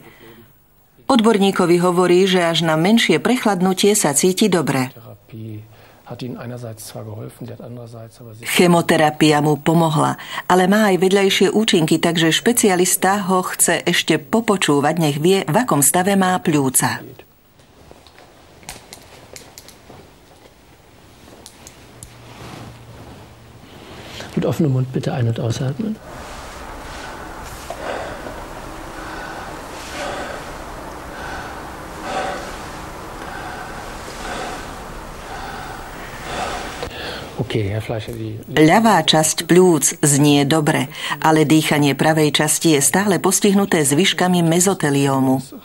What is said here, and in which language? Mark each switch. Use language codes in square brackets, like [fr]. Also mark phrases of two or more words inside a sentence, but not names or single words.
[sk] Odborníkovi hovorí, že až na menšie prechladnutie sa cíti dobre. Chemoterapia mu pomohla, ale má aj vedľajšie účinky, takže špecialista ho chce ešte popočúvať, nech vie, v akom stave má pľúca. [de] Mit offenem Mund bitte ein- und ausatmen. [sk] Ľavá časť pľúc znie dobre, ale dýchanie pravej časti je stále postihnuté zvyškami mezoteliómu.